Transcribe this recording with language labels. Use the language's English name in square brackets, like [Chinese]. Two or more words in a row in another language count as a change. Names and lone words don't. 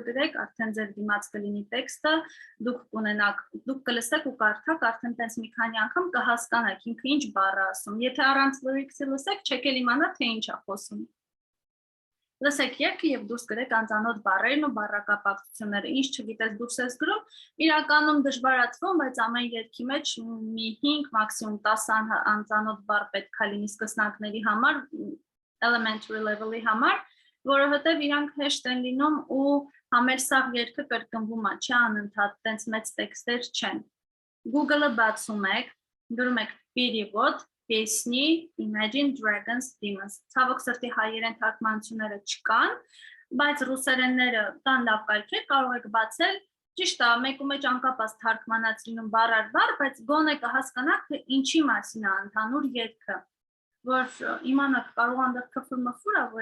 [Armenian] գրեք, արդեն ձեր դիմաց կլինի տեքստը, դուք կլսեք ու կարդաք, արդեն տենց մի քանի անգամ կհասկանաք ինքը ինչ բառ է ասում։ Եթե առանց lyrics-ի լսեք, չեք էլ իմանա, թե ինչ է խոսում։ Լսեք երգը եւ դուրս գրեք անծանոթ բառերն ու բառակապակցությունները, ինչ չգիտես դուրս ես գրում, իրականում դժվարացվում, բայց ամեն երգի մեջ մի 5, մաքսիմում 10 անծանոթ բառ պետք է լինի սկսնակների համար, [English] elementary level-ի համար, [Armenian] որովհետև իրանք հեշտ են լինում ու համերսավ երգը կրկնվում է, չի անընդհատ, տենց մեծ տեքստեր չեն։ Google-ը բացում եք, գրում եք [Russian] перевод песни [Armenian] Imagine Dragons Demons։ Ցավոք սրտի հայերեն թարգմանությունները չկան, բայց ռուսերենները կան լավ կայքեր, կարող եք բացել, ճիշտ է, մեկու մեջ անկապած թարգմանած լինում բառ առ բառ, բայց գոնե կհասկանաք, թե ինչի մասին է ընդհանուր երգը, որ իմանաք կարող անդր քֆր-մֆուր է, որ